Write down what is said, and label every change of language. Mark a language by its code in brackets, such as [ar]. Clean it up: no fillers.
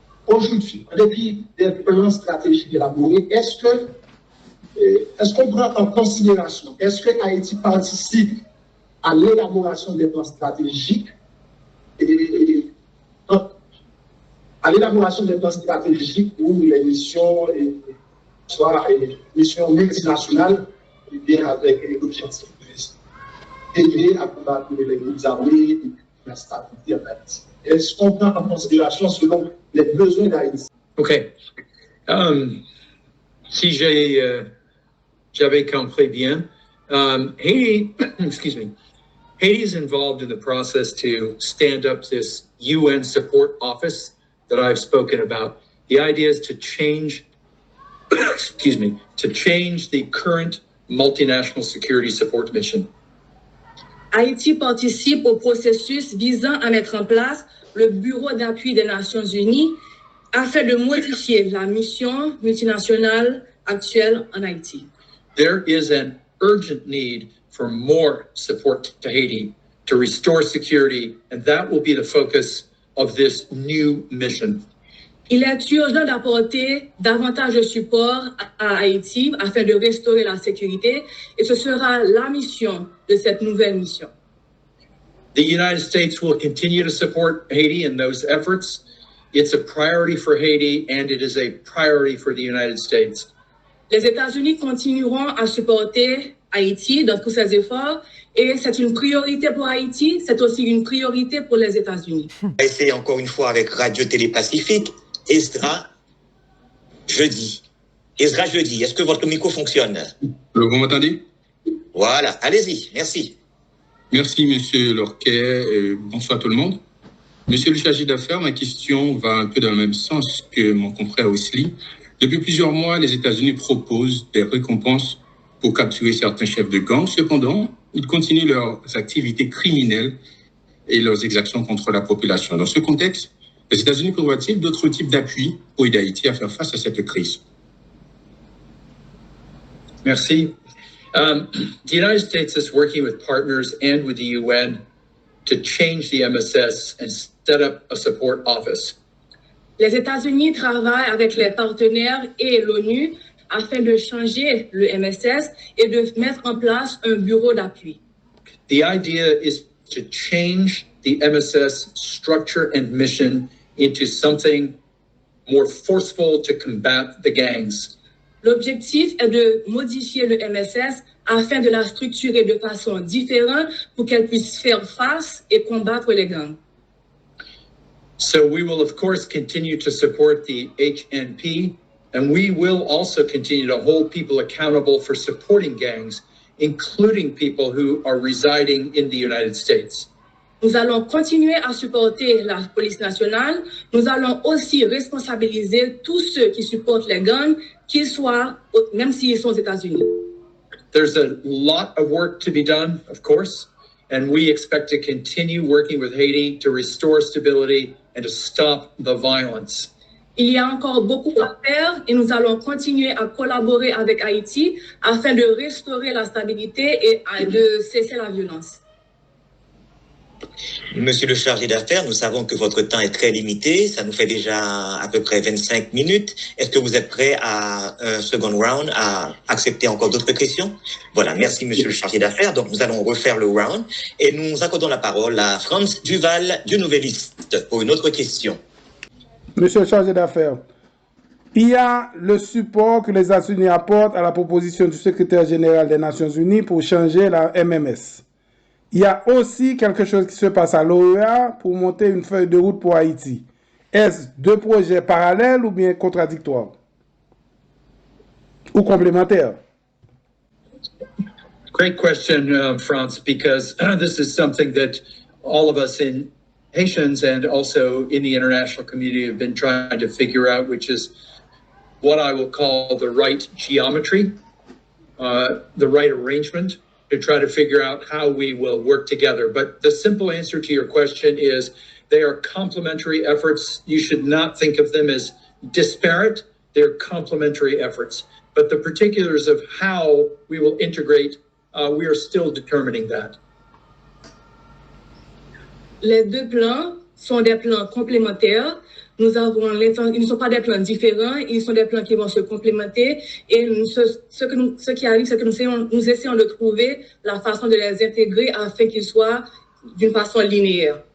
[fr] Aujourd'hui, en dépit des plans stratégiques élaborés, est-ce qu'on prend en considération, est-ce que Haïti participe à l'élaboration des plans stratégiques à l'élaboration des plans stratégiques pour les missions soit une mission multinationale, et bien avec l'objectif d'aider à combattre les groupes armés et la stabilité en Haïti. Est-ce qu'on prend en considération selon les besoins d'Haïti? OK. Si j'avais compris bien, [en] Haiti, excuse me, Haiti is involved in the process to stand up this UN support office that I've spoken about. The idea is to change, excuse me, to change the current multinational security support mission. [fr] Haïti participe au processus visant à mettre en place le Bureau d'appui des Nations Unies afin de modifier la mission multinationale actuelle en Haïti. [en] There is an urgent need for more support to Haiti to restore security, and that will be the focus of this new mission. [fr] Il est urgent d'apporter davantage de support à Haïti afin de restaurer la sécurité, et ce sera la mission de cette nouvelle mission. [en] The United States will continue to support Haiti in those efforts. It's a priority for Haiti, and it is a priority for the United States. [fr] Les États-Unis continueront à supporter Haïti dans tous ses efforts, et c'est une priorité pour Haïti, c'est aussi une priorité pour les États-Unis. C'est encore une fois avec Radio-Télé Pacifique. Esdra Jeudi. Esdra Jeudi, est-ce que votre micro fonctionne? Vous m'entendez? Voilà, allez-y, merci. Merci, Monsieur Lorquet. Bonsoir tout le monde. Monsieur le chargé d'affaires, ma question va un peu dans le même sens que mon confrère Wesley. Depuis plusieurs mois, les États-Unis proposent des récompenses pour capturer certains chefs de gang. Cependant, ils continuent leurs activités criminelles et leurs exactions contre la population. Dans ce contexte, les États-Unis prévoient-ils d'autres types d'appui pour aider Haïti à faire face à cette crise? Merci. [en] The United States is working with partners and with the UN to change the MSS and set up a support office. [fr] Les États-Unis travaillent avec les partenaires et l'ONU afin de changer le MSS et de mettre en place un bureau d'appui. [en] The idea is to change the MSS structure and mission into something more forceful to combat the gangs. [fr] L'objectif est de modifier le MSS afin de la structurer de façon différente pour qu'elle puisse faire face et combattre les gangs. [en] So we will, of course, continue to support the HNP, and we will also continue to hold people accountable for supporting gangs, including people who are residing in the United States. [fr] Nous allons continuer à supporter la police nationale. Nous allons aussi responsabiliser tous ceux qui supportent les gangs, qu'ils soient, même s'ils sont aux États-Unis. [en] There's a lot of work to be done, of course, and we expect to continue working with Haiti to restore stability and to stop the violence. [fr] Il y a encore beaucoup à faire et nous allons continuer à collaborer avec Haïti afin de restaurer la stabilité et de cesser la violence. Monsieur le chargé d'affaires, nous savons que votre temps est très limité. Ça nous fait déjà à peu près 25 minutes. Est-ce que vous êtes prêt à un second round, à accepter encore d'autres questions? Voilà, merci monsieur le chargé d'affaires. Donc nous allons refaire le round et nous accordons la parole à Franz Duval du Nouvelliste pour une autre question. Monsieur le chargé d'affaires, il y a le support que les États-Unis apportent à la proposition du secrétaire général des Nations Unies pour changer la MMS. Il y a aussi quelque chose qui se passe à l'OEA pour monter une feuille de route pour Haïti. Est-ce deux projets parallèles ou bien contradictoires? Ou complémentaires? [en] Great question, Franz, because this is something that all of us in Haitians and also in the international community have been trying to figure out, which is what I will call the right geometry, the right arrangement, to try to figure out how we will work together. But the simple answer to your question is they are complementary efforts. You should not think of them as disparate. They're complementary efforts. But the particulars of how we will integrate, we are still determining that. [fr] Les deux plans sont des plans complémentaires. Ils ne sont pas des plans différents, ils sont des plans qui vont se complémenter. Et ce qui arrive, c'est que nous essayons de trouver la façon de les intégrer afin qu'ils soient d'une façon linéaire.